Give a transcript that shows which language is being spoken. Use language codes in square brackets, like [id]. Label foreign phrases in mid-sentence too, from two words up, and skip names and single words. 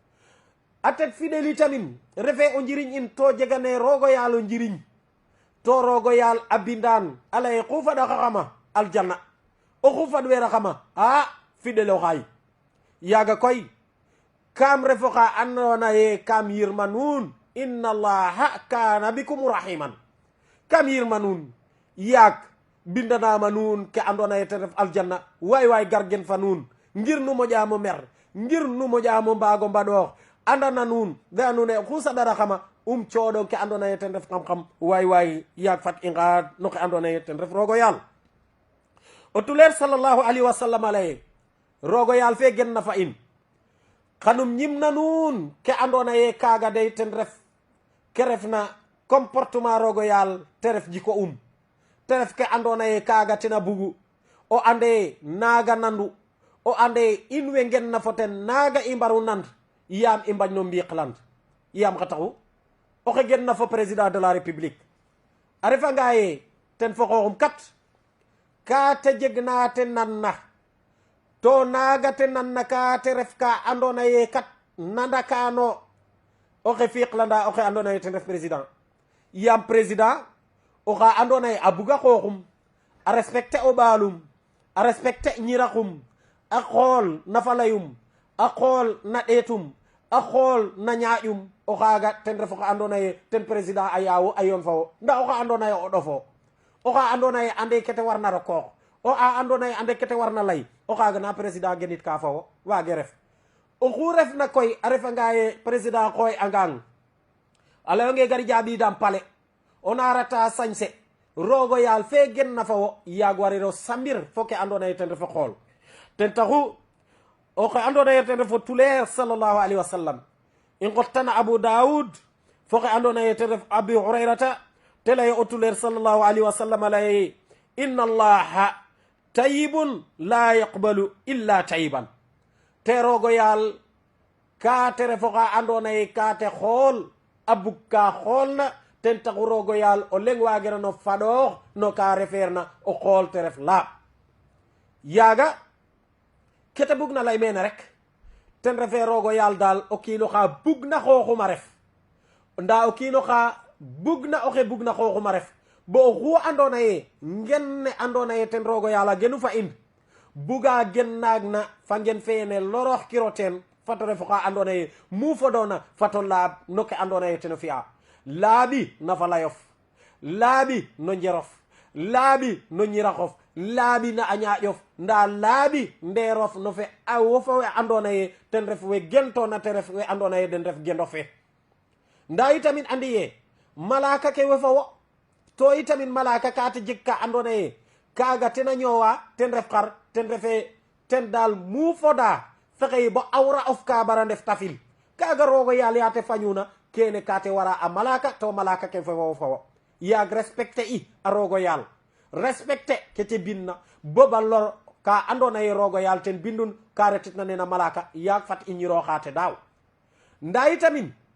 [srr] a tet fidélité min refe o njiriñ in to jegane rogo yaal o njiriñ to rogo yaal a bindan a laye xu faɗaxaxama aljanna o xu fadweeraxama a fidélo xaay yaaga koy kam refo xa andona ye kam yirma nuun [ar] إن الله كان بكم رحيما [srr] kam yirma nuun yaag bindanama nuun ke andona ye ten ref aljanna way gargen fa nuun ngir nu moƴamo mer ngir nu moƴamo mbaago mbaɗoox andana nuun ga nuun e xu saɗaraxama cooɗo ke andona ye ten ref xam-xam way yaag fat i ngaad no ke andona ye ten ref rogo yaal o tuleer [ar] صلى الله عليه وسلم [srr] alaye rogo yaal fe gen na fa in xanum ñimna nuun ke andona ye kaga dey ten ref ke refna comportement rogo yaal te ref jiko te ref ke andona ye kaga tena bugu o ande naga nandu o ande in we ngen na fo ten naga i mbaru nand yaam i mbañ no mbiqland yaam xa taxu oxe gen na fo [fr] président de la république [srr] a refa nga ye ten fo xooxum kat ka te jeg na te nan na to naga te nan na ka te ref ka andona ye kat nandakano oxe fiqlanda oxe andona ye ten ref président yaam président oxa andona ye a buga xooxum a respecté o ɓaalum a respecté ñiraxum a xool na falayum a xool na ɗeetum a xool na ñaaƴum o xaaga ten ref oxa andona ye ten président a yaawu a yoon fawo nda oxa andona ye o ɗofo oxa andona ye ande kete warna rokoox o a andona ye ande kete warna lay o xaaga na président genit ka fawo waage ref oxu refna koy a refanga ye président xooy angang a layonge gar jaaɓidam pale o narata sañse rogo yaal fe gen na fawo yaag wariro samir fo ke andona ye ten refo xool ten taxu oxe andona ye ten refo tuleer [ar] صلى الله عليه وسلم [srr] i ngottana abou daoud fo xe andona ye ten ref abi hurairata te laye o tuleer sallallahu alayhi wa sallam laye [ar] إن الله طيب لا يقبل إلا طيبا [srr] te rogo yaal ka te refo xa andona ye ka te xool a bug ka xool na ten taxu rogo yaal o leng waagena no faɗoox no ka refeer na o xool te ref laaɓ yaaga kete bug na lay mene rek ten refe rogo yaal daal o kiino xa bug na xooxuma ref nda o kiino xa bug na oxe bug na xooxuma ref bo oxu andona ye ngen ne andona ye ten rogo yaal a genu fa in buga gen naag na fa ngen feyene lorox kiro ten fato refo xa andona ye mu fodona fato laaɓ no ke andona ye teno fi'a laaɓi na fa layof laaɓi no njerof laaɓi no ñiraxof laaɓi na a ñaaƴof nda laaɓi nderof no fe a wofa we andona ye ten ref we gentona te ref we andona ye den ref gendo fe nda itamin andi ye malaka ke wefa wo to itamin malaka ka te jeg ka andona ye kaga tena ñoowa ten ref xar ten refe ten dal mu foda fexey bo awra of ka bara ndef tafil kaga rogo yaal ya te fañuna kene ka te wara a malaka to malaka ke fe wo fa wo yaag respecté i a rogo yaal respecté ke te binna boba lor ka andona ye rogo yaal ten bindun ka retitna nena malaka yaag fat i ñiroxate daaw nda itamin